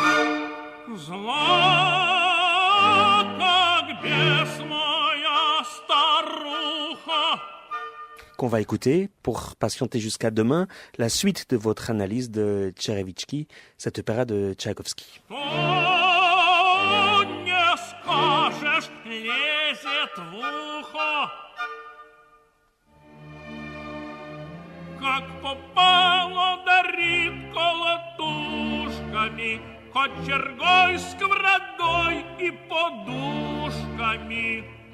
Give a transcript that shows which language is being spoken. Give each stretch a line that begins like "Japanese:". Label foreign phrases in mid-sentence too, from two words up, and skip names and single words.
French: Qu'on va écouter pour patienter jusqu'à demain la suite de votre analyse de Tcherevichki, cet opéra de Tchaïkovski.
Russian: Как попало, дарит колотушками, кочергой, сковородой и подушками.